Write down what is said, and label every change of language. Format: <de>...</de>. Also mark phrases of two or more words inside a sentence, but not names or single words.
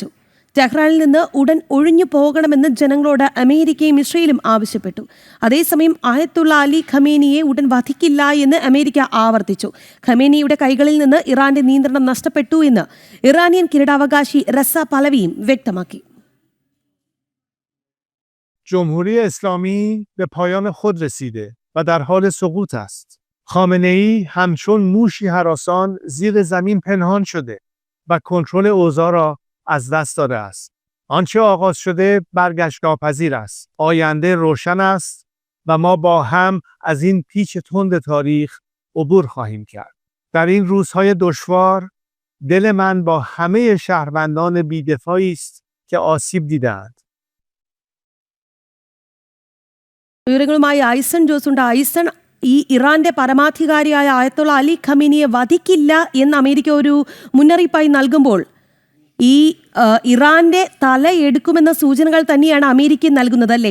<ml>ടെഹ്റാനിൽ നിന്ന് ഉടൻ ഒഴിഞ്ഞു പോകണമെന്ന് ജനങ്ങളോട് അമേരിക്കയും ഇസ്രയേലും ആവശ്യപ്പെട്ടു. അതേസമയം ആയത്തുള്ള അലി ഖമേനിയെ ഉടൻ വധിക്കില്ല എന്ന് അമേരിക്ക ആവർത്തിച്ചു. ഖമേനിയുടെ കൈകളിൽ നിന്ന് ഇറാന്റെ നിയന്ത്രണം നഷ്ടപ്പെട്ടു എന്ന് ഇറാനിയൻ കിരീടാവകാശി റസ പലവിയും വ്യക്തമാക്കി.</ml> <fa>جمهوری اسلامی به پایان خود رسیده و در حال سقوط است. خامنه‌ای همچون موشی هراسان زیر زمین پنهان شده و کنترل اوضاع را از دست داده است. آنچه آغاز شده برگشت ناپذیر است. آینده روشن است و ما با هم از این پیچ تند تاریخ عبور خواهیم کرد. در این روزهای دشوار دل من با همه شهروندان بی‌دفاعی است که آسیب دیدند.</fa> <ml>വിവരങ്ങളുമായി ഐസൺ ജോസുണ്ട്. ഐസൺ, ഈ ഇറാന്റെ പരമാധികാരിയായ ആയത്തുള്ള അലി ഖമേനിയെ വധിക്കില്ല എന്ന് അമേരിക്ക ഒരു മുന്നറിയിപ്പായി നൽകുമ്പോൾ ഈ ഇറാന്റെ തല എടുക്കുമെന്ന സൂചനകൾ തന്നെയാണ് അമേരിക്ക നൽകുന്നത്, അല്ലേ?</ml>